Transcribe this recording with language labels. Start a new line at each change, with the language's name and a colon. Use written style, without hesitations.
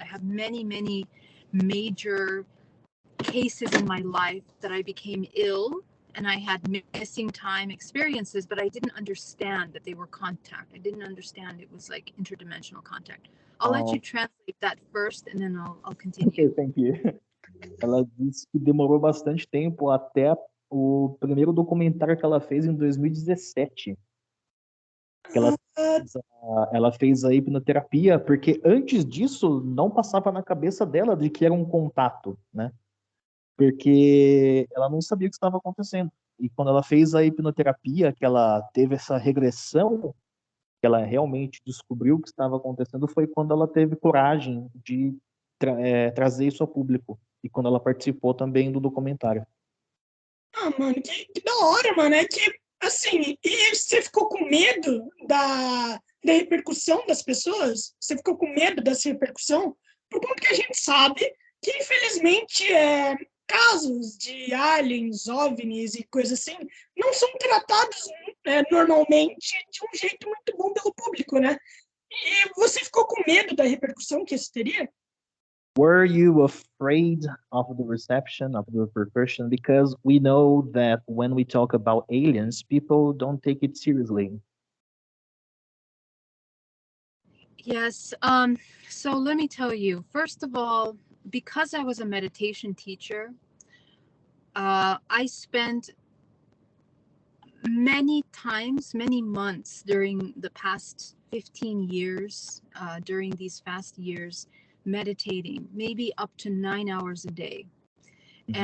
English: I have many, many major cases in my life that I became ill and I had missing time experiences, but I didn't understand that they were contact. I didn't understand it was like interdimensional contact. I'll let you translate that first and then I'll continue. Okay, thank you.
Portuguese: Ela disse que demorou bastante tempo até o primeiro documentário que ela fez em 2017. Que ela fez a hipnoterapia, porque antes disso não passava na cabeça dela de que era um contato, né? Porque ela não sabia o que estava acontecendo. E quando ela fez a hipnoterapia, que ela teve essa regressão, que ela realmente descobriu o que estava acontecendo, foi quando ela teve coragem de trazer isso ao público. E quando ela participou também do documentário. Mano, que da hora, mano. É que, assim, e você ficou com medo da repercussão das pessoas? Você ficou com medo dessa repercussão? Por conta que a gente sabe que, infelizmente, casos de aliens, OVNIs e coisas assim, não são tratados normalmente de um jeito muito bom pelo público, né? E você ficou com medo da repercussão que isso teria?
English: Were you afraid of the reception, of the repercussion? Because we know that when we talk about aliens, people don't take it seriously. Yes. So let me tell you, first of all, because I was a meditation teacher, I spent many months during the past 15 years, during these past years, meditating, maybe up to 9 hours a day. Mm-hmm.